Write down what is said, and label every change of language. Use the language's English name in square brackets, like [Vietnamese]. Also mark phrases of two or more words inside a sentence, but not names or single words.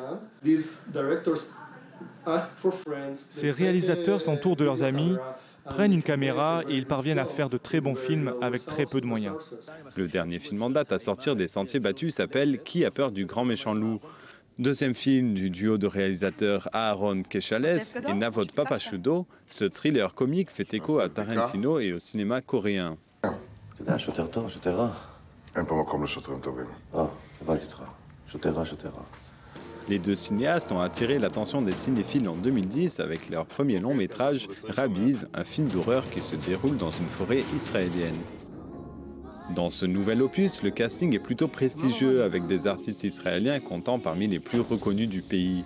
[French] Ces réalisateurs s'entourent de leurs amis, prennent une caméra et ils parviennent à faire de très bons films avec très peu de moyens. Le dernier film en date à sortir des sentiers battus s'appelle Qui a peur du grand méchant loup ? Deuxième film du duo de réalisateurs Aaron Keshales et Navod Papashudo, ce thriller comique fait écho à Tarantino et au cinéma coréen. [Hebrew] אתה יודע, שוטר טוב, שוטר רע. אין פה מקום לשוטרים טובים. הבנתי אותך. שוטר רע, שוטר רע. [French] Les deux cinéastes ont attiré l'attention des cinéphiles en 2010 avec leur premier long métrage Rabbiz, un film d'horreur qui se déroule dans une forêt israélienne. Dans ce nouvel opus, le casting est plutôt prestigieux avec des artistes israéliens comptant parmi les plus reconnus du pays.